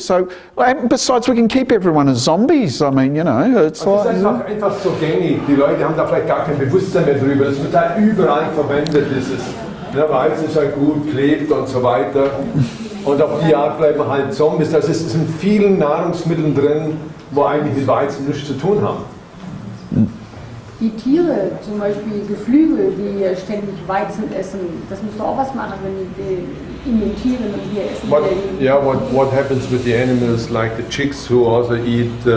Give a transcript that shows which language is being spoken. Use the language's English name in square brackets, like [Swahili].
[English] So, and besides, we can keep everyone as zombies. I mean, you know, it's [German] Es [English] like. [German] ist einfach so gängig. Die Leute haben da vielleicht gar kein Bewusstsein mehr drüber. Das wird halt überall verwendet. Der Weizen ist halt gut, klebt und so weiter. Und auf die Art bleiben wir halt Zombies. Das ist in vielen Nahrungsmitteln drin, wo eigentlich mit Weizen nichts zu tun haben. Die Tiere, zum Beispiel Geflügel, die ständig Weizen essen, das muss doch auch was machen, wenn die imitieren und wir essen. [English] What happens with the animals like the chicks who also eat?